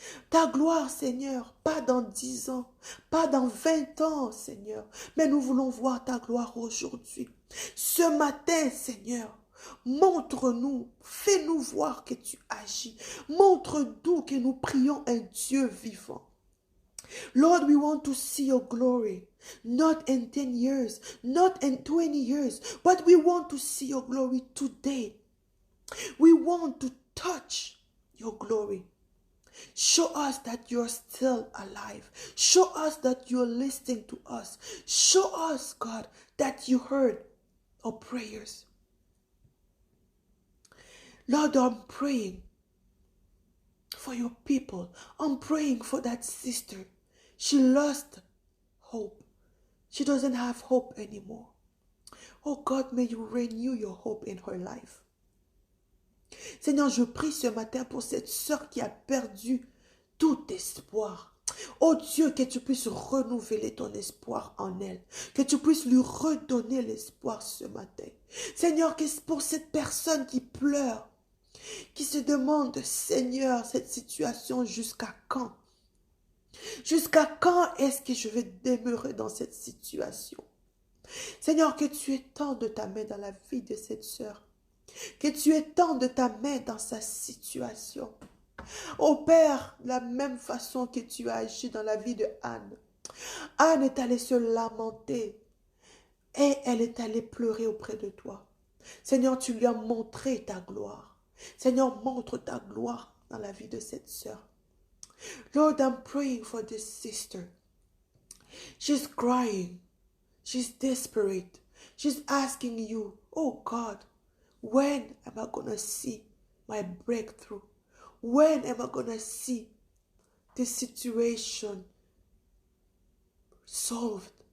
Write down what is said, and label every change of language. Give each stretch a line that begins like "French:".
French: Ta gloire, Seigneur, pas dans 10 ans, pas dans 20 ans, Seigneur, mais nous voulons voir ta gloire aujourd'hui. Ce matin, Seigneur, montre-nous, fais-nous voir que tu agis. Montre-nous que nous prions un Dieu vivant.
English: Lord, we want to see your glory, not in 10 years, not in 20 years, but we want to see your glory today. We want to touch your glory. Show us that you're still alive. Show us that you're listening to us. Show us, God, that you heard our prayers. Lord, I'm praying for your people. I'm praying for that sister. She lost hope. She doesn't have hope anymore. Oh God, may you renew your hope in her life.
French: Seigneur, je prie ce matin pour cette sœur qui a perdu tout espoir. Oh Dieu, que tu puisses renouveler ton espoir en elle. Que tu puisses lui redonner l'espoir ce matin. Seigneur, que pour cette personne qui pleure, qui se demande, Seigneur, cette situation jusqu'à quand? Jusqu'à quand est-ce que je vais demeurer dans cette situation? Seigneur, que tu étendes ta main dans la vie de cette sœur. Que tu étendes ta main dans sa situation. Oh Père, de la même façon que tu as agi dans la vie de Anne. Anne est allée se lamenter et elle est allée pleurer auprès de toi. Seigneur, tu lui as montré ta gloire. Seigneur, montre ta gloire dans la vie de cette sœur.
English: Lord, I'm praying for this sister. She's crying. She's desperate. She's asking you, oh God, when am I going to see my breakthrough? When am I going to see this situation solved?